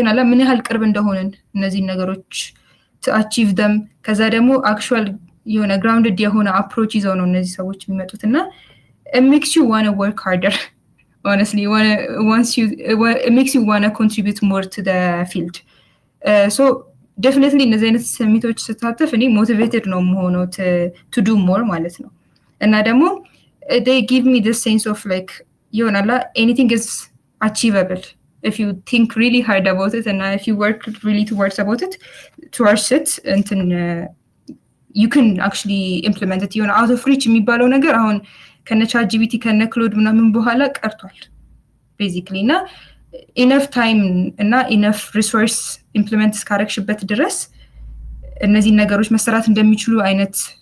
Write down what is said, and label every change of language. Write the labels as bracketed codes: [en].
[am] ምን ያህል ቅርብ እንደሆንን እነዚህን ነገሮች [en] to achieve them [am] ከዛ ደግሞ አክቹዋል የሆነ ግራውንድድ የሆነ አፕሮች ይዘው ነው እነዚህ ሰዎች የሚመጡት እና [en] it makes you want to work harder honestly. It makes you want to contribute more to the field. So definitely [am] እነዚህ አይነት ሰሚቶች ስታተፍ እኔ ሞቲቬትድ ነው የምሆነው [en] to do more [am] ማለት ነው እና ደግሞ [en] they give me this sense of like [am] ይሆናል [en] anything is achievable if you think really hard about it and if you work really towards it and you can actually implement it. [am] ይሆናል [en] out of reach [am] የሚባለው ነገር አሁን ከነቻት ጂቢቲ ከነክሎድ ምናምን በኋላ ቀርቷል ቤዚክሊ እና ኢነፍ ታይም እና ኢነፍ ሪሶርስ ኢምፕሊመንት እስካረግሽበት ድረስ እነዚህ ነገሮች መሰራት እንደሚችሉ አይነት